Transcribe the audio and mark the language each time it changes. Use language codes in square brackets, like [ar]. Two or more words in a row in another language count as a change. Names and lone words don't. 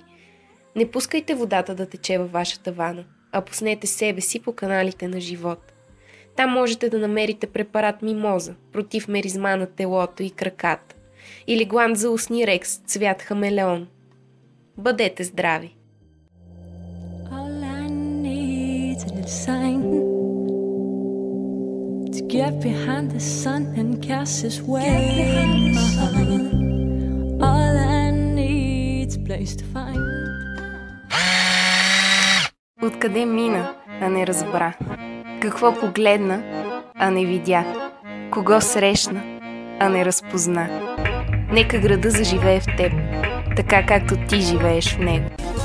[bg] Не пускайте водата да тече във вашата вана, а пуснете себе си по каналите на живот. Там можете да намерите препарат Мимоза против меризма на телото и краката или гланд за устни рекс цвят хамелеон. Бъдете здрави! [en] Get behind the sun and cast his way. All I need's place to find. [bg] Откъде мина, а не разбра? Какво погледна, а не видя? Кого срещна, а не разпозна? Нека града заживее в теб, така както ти живееш в него.